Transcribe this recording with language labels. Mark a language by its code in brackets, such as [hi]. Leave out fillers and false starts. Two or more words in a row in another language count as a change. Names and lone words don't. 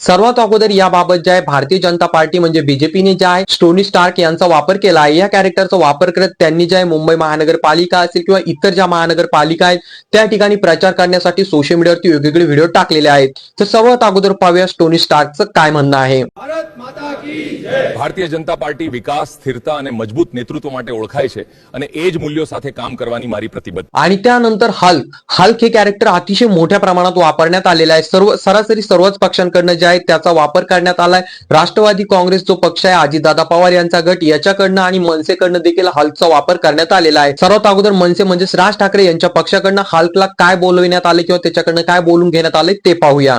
[mr] सर्वात अगोदर याबाबत जे आहे भारतीय जनता पार्टी म्हणजे बीजेपीने जे आहे टोनी स्टार्क यांचा वापर केला आहे. या कॅरेक्टरचा वापर करत त्यांनी जे आहे मुंबई महानगरपालिका असेल किंवा इतर ज्या महानगरपालिका आहेत त्या ठिकाणी प्रचार करण्यासाठी सोशल मीडियावरती वेगवेगळे व्हिडिओ टाकलेले आहेत. तर सर्वात अगोदर पाहूया टोनी स्टार्कचं काय म्हणणं आहे. [gu] ભારતીય જનતા પાર્ટી વિકાસ, સ્થિરતા અને મજબૂત નેતૃત્વ માટે ઓળખાય છે અને એ જ મૂલ્યો સાથે કામ કરવાની મારી प्रतिबद्धता. [mr] आणि त्यानंतर हल्क हे कॅरेक्टर अतिशय मोठ्या प्रमाणात वापरण्यात आलेलं आहे. सरासरी सर्वच पक्षांकडनं जे आहे त्याचा वापर करण्यात आलाय. राष्ट्रवादी काँग्रेस जो पक्ष आहे अजितदादा पवार यांचा गट याच्याकडनं आणि मनसेकडनं देखील हल्कचा वापर करण्यात आलेला आहे. सर्वात अगोदर मनसे म्हणजेच राज ठाकरे यांच्या पक्षाकडनं हल्कला काय बोलविण्यात आले किंवा त्याच्याकडनं काय बोलून घेण्यात आले ते पाहूया.